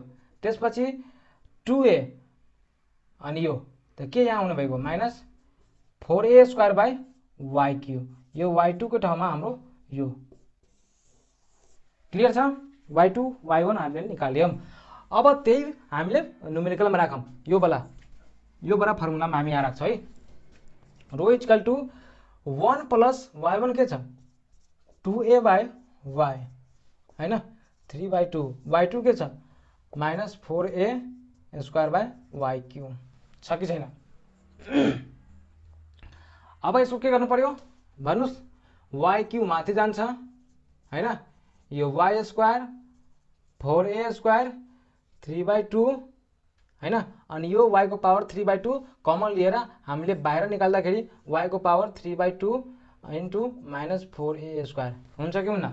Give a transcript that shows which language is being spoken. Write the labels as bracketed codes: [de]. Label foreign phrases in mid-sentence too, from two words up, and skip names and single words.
[ne] त्यसपछि 2a अनि यो त के यहाँ हुने भएको माइनस 4a²/y3, यो y2 को ठाउँमा हाम्रो यो क्लियर छ। y2 y1 हामीले निकाल्यौं। अब त्यही हामीले न्युमेरिकलमा राखौं। यो बला फर्मुलामा हामी यहाँ राख्छौं है। रो [en] equal to [ne] 1 प्लस y1 के छ 2a/y हैन 3/2 y2 के छ माइनस 4a²/y3 छ कि छैन। अब यसको के गर्नु पर्यो भन्नुस्, y3 माथि जान्छ हैन, यो y² 4a² 3/2 हैन, अनि यो y को पावर 3/2 कमन लिएर हामीले बाहिर निकाल्दाखेरि y को पावर 3/2 [en] into minus [ne] 4a² हुन्छ कि हुन्न।